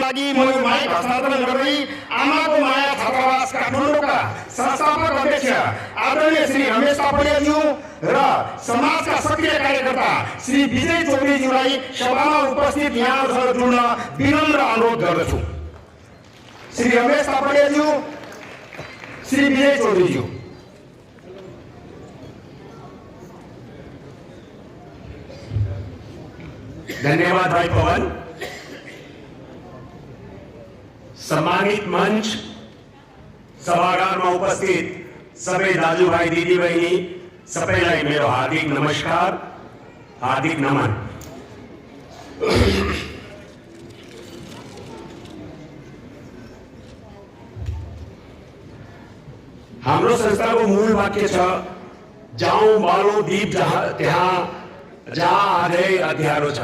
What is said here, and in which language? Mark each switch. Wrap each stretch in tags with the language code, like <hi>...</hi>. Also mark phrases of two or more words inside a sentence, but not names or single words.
<ne>लागि म यो माइक हस्तान्तरण गर्दै आमाको माया छात्रावास काठमाडौँका संस्थापक अध्यक्ष आदरणीय श्री रमेश तापलियाज्यू र समाजका सक्रिय कार्यकर्ता श्री विजय चौधरीज्यूलाई सभामा उपस्थित यहाँहरूसँग जुड्न विनम्र अनुरोध गर्दछु। श्री रमेश तापलियाज्यू, श्री विजय चौधरीज्यू। धन्यवाद भाई पवन। सम्मानित मंच, सभागारमा उपस्थित सबै दाजुभाइ दिदीबहिनी सबैलाई मेरो हार्दिक नमस्कार, हार्दिक नमन। हाम्रो संस्थाको मूल वाक्य छ, जाउँ बालौँ दीप त्यहाँ जहाँ आधै अँध्यारो छ।</ne>